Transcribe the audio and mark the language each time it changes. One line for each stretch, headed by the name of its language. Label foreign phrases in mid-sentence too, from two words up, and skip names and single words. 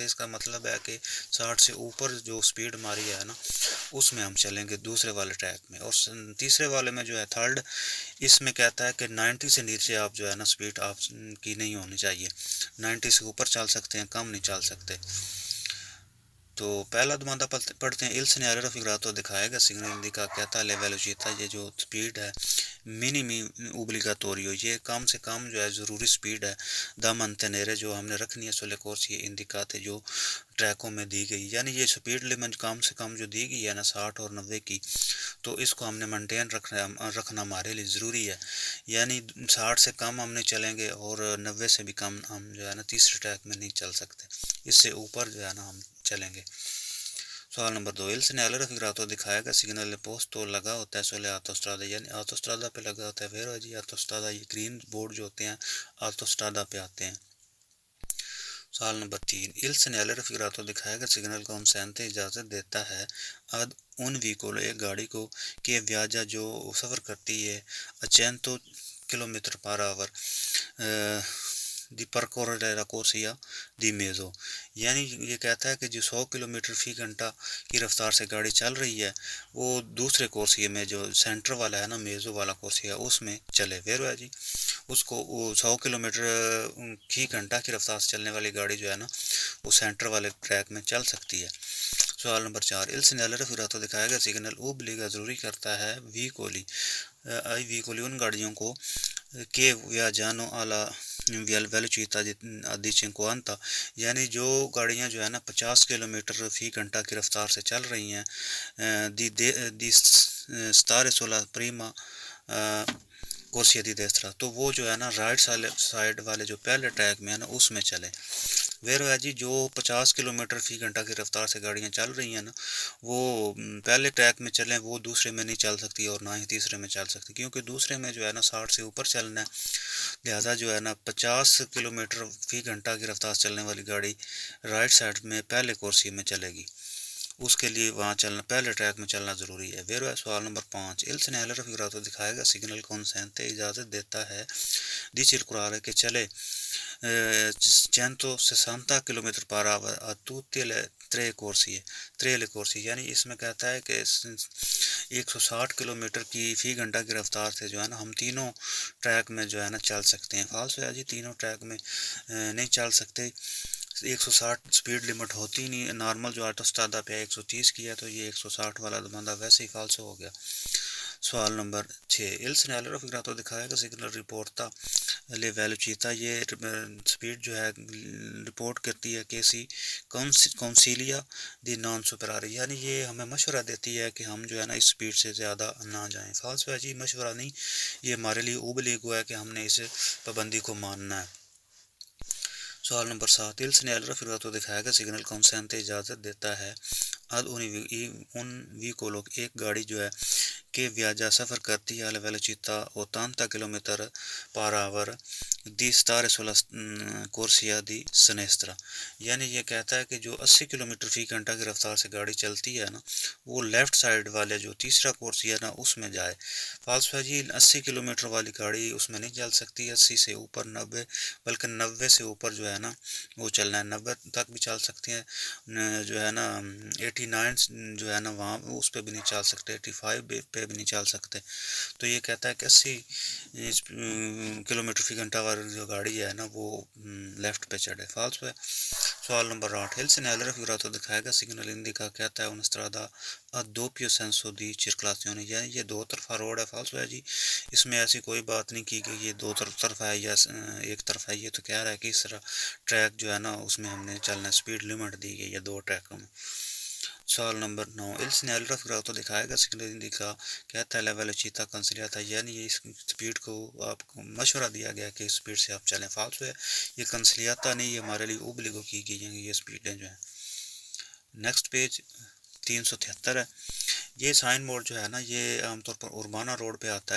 Urdu: اس کا مطلب ہے کہ 60 سے اوپر جو سپیڈ ہماری ہے نا اس میں ہم چلیں گے دوسرے والے ٹریک میں۔ اور تیسرے والے میں جو ہے تھرڈ، اس میں کہتا ہے کہ 90 سے نیچے آپ جو ہے نا سپیڈ آپ کی نہیں ہونی چاہیے، 90 سے اوپر چل سکتے ہیں، کم نہیں چل سکتے۔ تو پہلا دماندہ پڑھتے ہیں،
Italian: il segnale raffigurato
Urdu: دکھائے گا سگنل انڈیکا کہتا ہے velocità، یہ جو سپیڈ ہے
Italian: minimo obbligatorio,
Urdu: یہ کم سے کم جو ہے ضروری سپیڈ ہے،
Italian: da mantenere
Urdu: جو ہم نے رکھنی ہے
Italian: sulle corsie indicate
Urdu: جو ٹریکوں میں دی گئی، یعنی یہ سپیڈ لمٹ کم سے کم جو دی گئی ہے نا 60 اور 90 کی، تو اس کو ہم نے مینٹین رکھنا ہمارے لیے ضروری ہے، یعنی 60 سے کم ہم نہیں چلیں گے اور 90 سے بھی کم ہم جو ہے نا تیسرے ٹریک میں نہیں چل سکتے، اس سے اوپر جو ہے نا ہم چلیں گے۔ سوال نمبر 2،
Italian: il segnale raffigurato
Urdu: دکھائے گا سگنل پوسٹو لگا ہوتا ہے
Italian: sulle autostrade،
Urdu: یعنی autostrada پہ لگا ہوتا ہے، ویرو جی autostrada، یہ گرین بورڈ جو ہوتے ہیں autostrada پہ آتے ہیں۔ سوال نمبر 3،
Italian: il segnale raffigurato
Urdu: دکھائے گا سگنل consente اجازت دیتا ہے
Italian: ad un veicolo
Urdu: ایک گاڑی کو کہ viaggia جو سفر کرتی ہے 100 کلومیٹر
English: per hour
Italian: دی percorrere la corsia di mezzo،
Urdu: یعنی یہ کہتا ہے کہ جو 100 کلومیٹر فی گھنٹہ کی رفتار سے گاڑی چل رہی ہے وہ دوسرے کورسیے میں جو سینٹر والا ہے نا میزو والا کورسیا اس میں چلے، ویرو ہے جی، اس کو 100 کلومیٹر فی گھنٹہ کی رفتار سے چلنے والی گاڑی جو ہے نا وہ سینٹر والے ٹریک میں چل سکتی ہے۔ سوال نمبر 4،
Italian: il segnale raffigurato
Urdu: دکھایا گیا سگنل اوبلیگا ضروری کرتا ہے ویکولی ان گاڑیوں کو کہ
Italian: viaggiano alla velocità di 50،
Urdu: یعنی جو گاڑیاں جو ہے نا 50 کلومیٹر فی گھنٹہ کی رفتار سے چل رہی ہیں
Italian: دی stare sulla prima corsia di destra،
Urdu: تو وہ جو ہے نا رائٹ سائڈ والے جو پہلے ٹریک میں ہے نا اس میں چلے، ویرو ہے جی، جو 50 کلومیٹر فی گھنٹہ کی رفتار سے گاڑیاں چل رہی ہیں نا وہ پہلے ٹریک میں چلیں، وہ دوسرے میں نہیں چل سکتی اور نہ ہی تیسرے میں چل سکتی، کیونکہ دوسرے میں جو ہے نا 60 سے اوپر چلنا ہے، لہٰذا جو ہے نا 50 کلومیٹر فی گھنٹہ کی رفتار سے چلنے والی گاڑی رائٹ سائڈ میں پہلے کورسی میں چلے گی، اس کے لیے وہاں چلنا، پہلے ٹریک میں چلنا ضروری ہے، ویرو ہے۔ سوال نمبر 5،
Italian: il segnale raffigurato
Urdu: دکھائے گا سگنل consente اجازت دیتا ہے
Italian: di circolare
Urdu: کہ چلے 160 کلومیٹر پر
Italian: آور a tutte le tre corsie،
Urdu: یعنی اس میں کہتا ہے کہ 160 کلومیٹر کی فی گھنٹہ کی رفتار سے جو ہے نا ہم تینوں ٹریک میں جو ہے نا چل سکتے ہیں، فالس ہے جی، تینوں ٹریک میں نہیں چل سکتے، 160 سپیڈ لمٹ ہوتی نہیں، نارمل جو آٹوسٹرادا پہ 130 کیا تو یہ 160 والا بندہ ویسے ہی فالس ہو گیا۔ سوال نمبر 6،
Italian: il segnale raffigurato
Urdu: دکھائے گا سگنل
Italian: riporta le velocità,
Urdu: یہ سپیڈ جو ہے رپورٹ کرتی ہے
Italian: che si consiglia di non superare,
Urdu: یعنی یہ ہمیں مشورہ دیتی ہے کہ ہم جو ہے نا اس سپیڈ سے زیادہ نہ جائیں، فالس ہے جی، مشورہ نہیں، یہ ہمارے لیے اوبلیگو ہے کہ ہم نے اس پابندی کو ماننا ہے۔ سوال نمبر 7،
Italian: il segnale raffigurato
Urdu: دکھائے گا سگنل consente اجازت دیتا ہے
Italian: ad un veicolo
Urdu: ایک گاڑی جو ہے کہ viaggia سفر کرتی ہے
Italian: alla velocità
Urdu: 80 کلومیٹر
English: per hour
Italian: di stare sulla corsia di sinistra،
Urdu: یعنی یہ کہتا ہے کہ جو 80 کلومیٹر فی گھنٹہ کی رفتار سے گاڑی چلتی ہے نا وہ لیفٹ سائڈ والے جو تیسرا کورسیا ہے نا اس میں جائے، فالس ہے جی، 80 کلومیٹر والی گاڑی اس میں نہیں چل سکتی، 80 سے اوپر 90، بلکہ 90 سے اوپر جو ہے نا وہ چلنا ہے، 90 تک بھی چل سکتے ہیں، جو ہے نا 89 جو ہے نا وہاں اس پہ بھی نہیں چل سکتے، 85 پہ بھی نہیں چل سکتے، تو یہ کہتا ہے کہ 80 کلومیٹر فی گھنٹہ والی جو گاڑی ہے نا وہ لیفٹ پہ چڑھے، فالس پہ۔ سوال نمبر 8،
Italian: il segnale raffigurato
Urdu: دکھائے گا سگنل انڈیکا کہتا ہے
Italian: una strada a doppio senso di circolazione،
Urdu: یعنی یہ دو طرفہ روڈ ہے، فالس ہے جی، اس میں ایسی کوئی بات نہیں کی گئی یہ دو طرف ہے یا ایک طرف ہے، یہ تو کہہ رہا ہے کہ اس طرح ٹریک جو ہے نا اس میں ہم نے چلنا، سپیڈ لمٹ دی گئی ہے دو ٹریکوں میں۔ سوال نمبر 9
Italian: il segnale raffigurato
Urdu: دکھائے گا سگنل indica کہتا ہے
Italian: la velocità consigliata
Urdu: یعنی یہ اس سپیڈ کو آپ کو مشورہ دیا گیا کہ اس سپیڈ سے آپ چلیں. فالسو ہے یہ کنسلیاتا نہیں، یہ ہمارے لیے اوبلیگو کی گئی ہیں یہ سپیڈیں جو ہیں. نیکسٹ پیج 373 ہے. یہ سائن بورڈ جو ہے نا یہ عام طور پر اربانہ روڈ پہ آتا ہے.